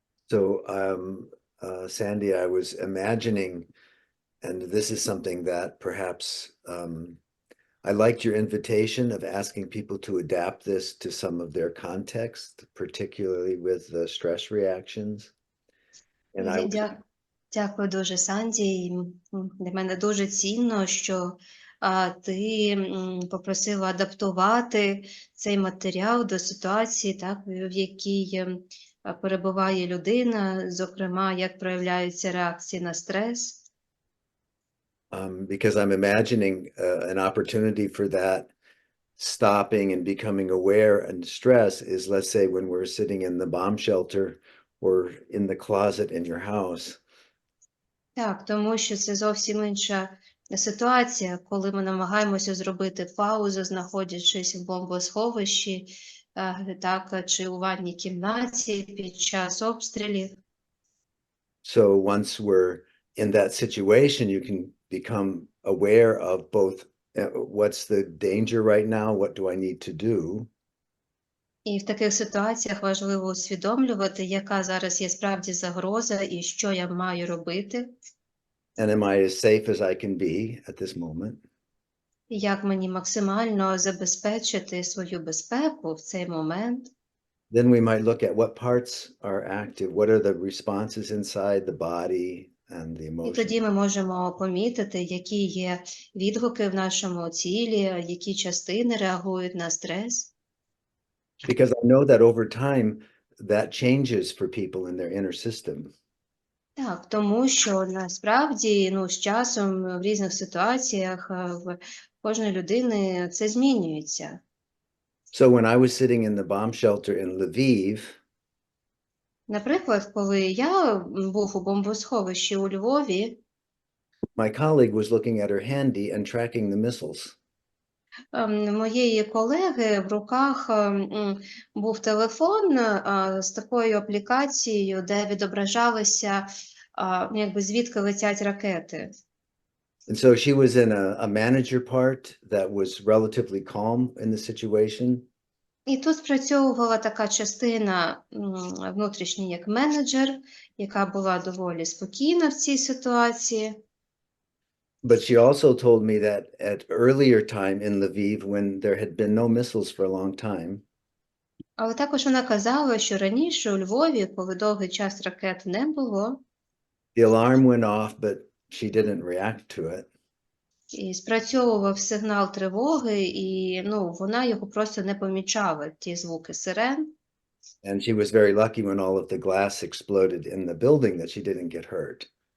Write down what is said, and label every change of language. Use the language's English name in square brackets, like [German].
[English] So, Sandy, I was imagining, and this is something that perhaps I liked your invitation of asking people to adapt this to some of their context, particularly with the stress reactions. And I was, [Ukrainian] Дякую дуже, Санді. І, для мене дуже цінно, що ти попросила адаптувати цей матеріал до ситуації, так, в якій перебуває людина, зокрема, як проявляються реакції на стрес. [English] because I'm imagining an opportunity for that stopping and becoming aware and stress is, let's say, when we're sitting in the bomb shelter or in the closet in your house. [Ukrainian] Так, тому що це зовсім інша ситуація, коли ми намагаємося зробити паузу, знаходячись в бомбосховищі, так, чи у ванній кімнаті під час обстрілів. [English] So once we're in that situation, you can become aware of both what's the danger right now, what do I need to do? [Ukrainian] І в таких ситуаціях важливо усвідомлювати, яка зараз є справді загроза і що я маю робити, [English] And am I as safe as I can be at this moment? [Ukrainian] і як мені максимально забезпечити свою безпеку в цей момент. [English] Then we might look at what parts are active, what are the responses inside the body and the [Ukrainian] І [English] emotions. [Ukrainian] тоді ми можемо помітити, які є відгуки в нашому тілі, які частини реагують на стрес. [English] Because I know that over time that changes for people in their inner system. [Ukrainian] Так, тому що насправді, з часом в різних ситуаціях в кожної людини це змінюється. [English] So when I was sitting in the bomb shelter in Lviv, [Ukrainian] Наприклад, коли я був у бомбосховищі у Львові, [English] my colleague was looking at her handy and tracking the missiles. [Ukrainian] моєї колеги в руках був телефон з такою аплікацією, де відображалося, звідки летять ракети. [English] And so she was in a manager part that was relatively calm in the situation. [Ukrainian] І тут спрацьовувала така частина внутрішня як менеджер, яка була доволі спокійна в цій ситуації. [English] But she also told me that at earlier time in Lviv, when there had been no missiles for a long time, [Ukrainian] Але також вона казала, що раніше у Львові, коли довгий час ракет не було, [English] the alarm went off, but she didn't react to it. [Ukrainian] і спрацьовував сигнал тривоги, і вона його просто не помічала, ті звуки сирен. [English] And she was very lucky when all of the glass exploded in the building that she didn't get hurt.